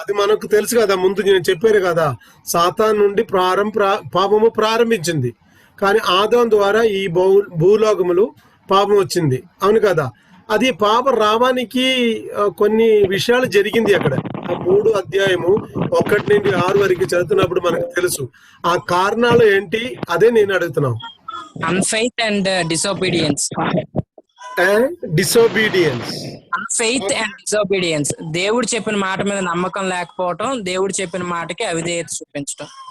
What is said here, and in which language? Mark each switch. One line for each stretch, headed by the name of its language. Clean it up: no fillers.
Telugu: అది మనకు తెలుసు కదా, ముందు నేను చెప్పారు కదా, సాతాను నుండి పాపము ప్రారంభించింది. కానీ ఆదాం ద్వారా ఈ భూలోకములు పాపం వచ్చింది, అవును కదా. అది పాప రావానికి కొన్ని విషయాలు జరిగింది అక్కడ. ఆ 3 అధ్యాయము 1 నుండి 6 వరకు చదువుతున్నప్పుడు మనకు తెలుసు ఆ కారణాలు ఏంటి, అదే నేను అడుగుతున్నాను.
English: Unfaith and disobedience. Disobedience. Unfaith and disobedience.
Telugu: దేవుడు చెప్పిన మాట మీద నమ్మకం లేకపోవటం, దేవుడు చెప్పిన మాటకి అవిధేయత చూపించటం.